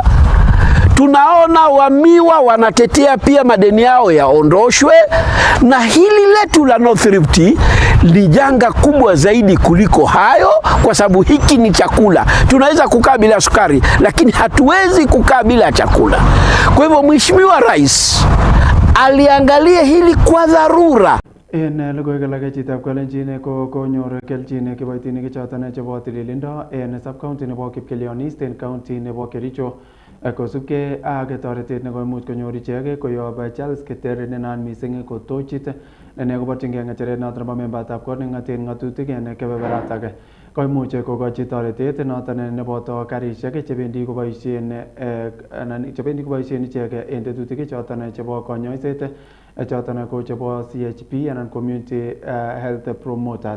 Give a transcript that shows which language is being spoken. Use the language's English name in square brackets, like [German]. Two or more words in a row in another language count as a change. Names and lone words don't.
[Swahili] Tunaona wamiwa wanatetea pia madeni yao yaondoshwe, na hili letu la North Rift ni janga kubwa zaidi kuliko hayo, kwa sababu hiki ni chakula. Tunaweza kukaa bila sukari, lakini hatuwezi kukaa bila chakula. Kwa hivyo Mheshimiwa Rais aliangalia hili kwa dharura. [Kalenjin] En logoiywekab chitab kalenjin ko konyor kelchin kiboitinik choton chebo tililindo en sub-county nebo Kipkelionis en county nebo Kericho kosubkei ak toretet nekoimuch konyor ichek koyob Charles Keter nenaat missing ko tochit ne koborchingei ng'echeret noton nebo membatab kot neng'oten ng'atutik en kebeberatak koimuch kokochi toretet noton neboto karisiek chebendi koboisien ichek en tetutik choton chebo konyoiset choton ko chebo CHP anan [English] Community Health Promoters.